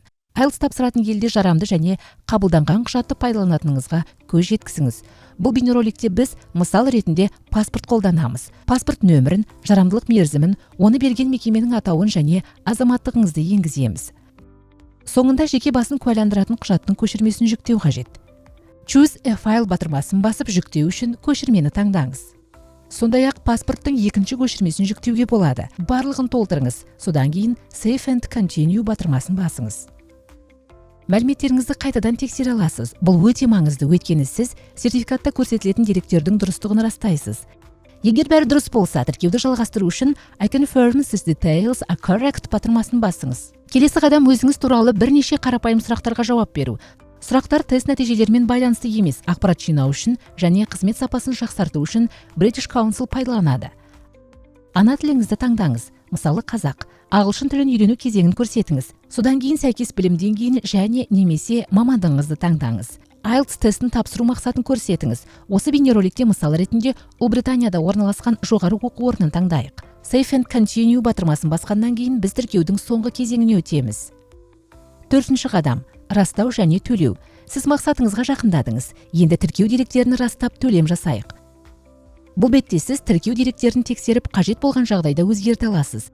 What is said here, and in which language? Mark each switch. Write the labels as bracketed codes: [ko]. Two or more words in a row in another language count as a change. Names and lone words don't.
[kk] IELTS тапсыратын елде жарамды және қабылданған құжатты пайдаланатыныңызға көз жеткізіңіз. Бұл бейнероликте біз мысал ретінде паспорт қолданамыз. Паспорт нөмірін, жарамдылық мерзімін, оны берген мекеменің атауын және азаматтығыңызды енгіземіз. Соңында жеке басын куәландыратын құжаттың көшірмесін жүктеу қажет. [en] Choose a file [kk] батырмасын басып жүктеу үшін көшірмені таңдаңыз. Сондай-ақ паспорттың екінші көшірмесін жүктеуге болады. Барлығын толтырыңыз. Содан кейін [en] Save and Continue [kk] батырмасын басыңыз. Мәліметтеріңізді қайтадан тексере аласыз. Бұл өте маңызды, өйткені сіз сертификатта көрсетілетін деректердің дұрыстығын растайсыз. Егер бәрі дұрыс болса, тіркеуді жалғастыру үшін [en] I confirm these details are correct [kk] батырмасын басыңыз. Келесі қадам өзіңіз туралы бірнеше қарапайым сұрақтарға жауап беру. Сұрақтар тест нәтижелерімен байланысты емес, ақпарат жинау үшін және қызмет сапасын жақсарту үшін British Council пайдаланады. Ана тіліңізді таңдаңыз, мысалы қазақ. Ағылшын тілін үйрену кезеңін көрсетіңіз. Содан кейін сәйкес білім деңгейін және немесе мамандығыңызды таңдаңыз. IELTS тестін тапсыру мақсатын көрсетіңіз. Осы бейнероликте мысал ретінде Ұлыбританияда орналасқан жоғары оқу орнын таңдайық. [en] Save and Continue [kk] батырмасын басқаннан кейін біз тіркеудің соңғы кезеңіне өтеміз. Төртінші қадам растау және төлеу. Сіз мақсатыңызға жақындадыңыз. Енді тіркеу деректерін растап төлем жасайық. Бұл бетте сіз тіркеу деректерін тексеріп, қажет болған жағдайда өзгерте аласыз.